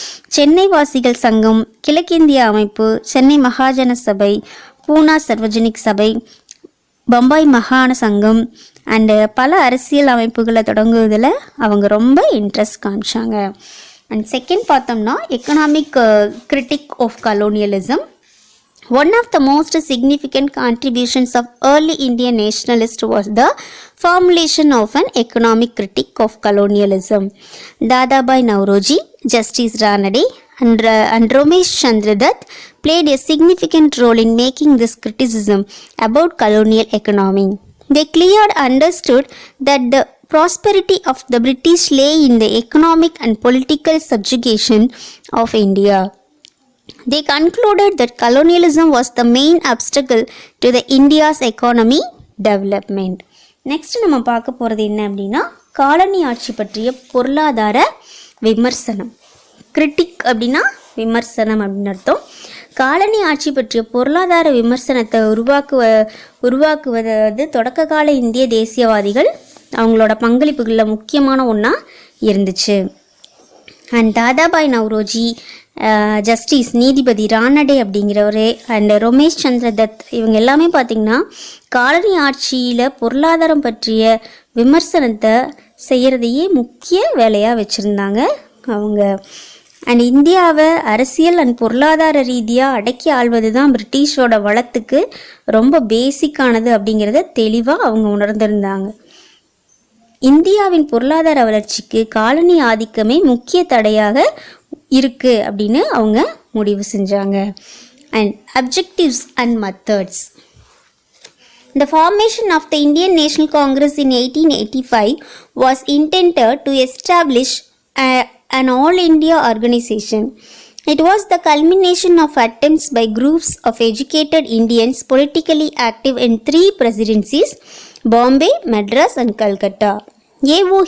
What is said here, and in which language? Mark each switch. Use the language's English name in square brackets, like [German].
[Tamil] சென்னை வாசிகள் சங்கம், கிழக்கிந்திய அமைப்பு, சென்னை மகாஜன சபை, பூனா சர்வஜனிக் சபை, பம்பாய் மாகாண சங்கம் அண்டு பல அரசியல் அமைப்புகளை தொடங்குவதில் அவங்க ரொம்ப இன்ட்ரெஸ்ட் காமிச்சாங்க. [English] and second [Tamil] பார்த்தோம்னா [English] Economic critique of colonialism. One of the most significant contributions of early Indian nationalists was the formulation of an economic critique of colonialism. Dadabhai Naoroji, Justice Ranade, and Ramesh Chandra Dutt played a significant role in making this criticism about colonial economy. They clearly understood that the prosperity of the British lay in the economic and political subjugation of India. They concluded that colonialism was the main obstacle to the India's economy development. [Tamil] Next நம்ம பார்க்க போகிறது என்ன அப்படின்னா colony ஆட்சி பற்றிய பொருளாதார விமர்சனம். Critic அப்படின்னா விமர்சனம் அப்படின்னு அர்த்தம். காலனி ஆட்சி பற்றிய பொருளாதார விமர்சனத்தை உருவாக்குவது தொடக்க கால இந்திய தேசியவாதிகள் அவங்களோட பங்களிப்புகளில் முக்கியமான ஒன்றா இருந்துச்சு. அண்ட் தாதாபாய் நவ்ரோஜி, ஜஸ்டிஸ் நீதிபதி ரானடே அப்படிங்கிறவர் அண்ட் ரமேஷ் சந்திர தத் இவங்க எல்லாமே பார்த்திங்கன்னா காலனி ஆட்சியில் பொருளாதாரம் பற்றிய விமர்சனத்தை செய்கிறதையே முக்கிய வேலையாக வச்சுருந்தாங்க அவங்க. அண்ட் இந்தியாவை அரசியல் அண்ட் பொருளாதார ரீதியாக அடக்கி ஆள்வது தான் பிரிட்டிஷோட வளத்துக்கு ரொம்ப பேசிக்கானது அப்படிங்கிறத தெளிவாக அவங்க உணர்ந்திருந்தாங்க. இந்தியாவின் பொருளாதார வளர்ச்சிக்கு காலனி ஆதிக்கமே முக்கிய தடையாக இருக்குது அப்படின்னு அவங்க முடிவு செஞ்சாங்க. [English] And objectives and methods. The formation of the Indian National Congress in 1885 was intended to establish an all-India organization. It was the culmination of attempts by groups of educated Indians politically active in 3 presidencies, Bombay, Madras and Calcutta. A.O.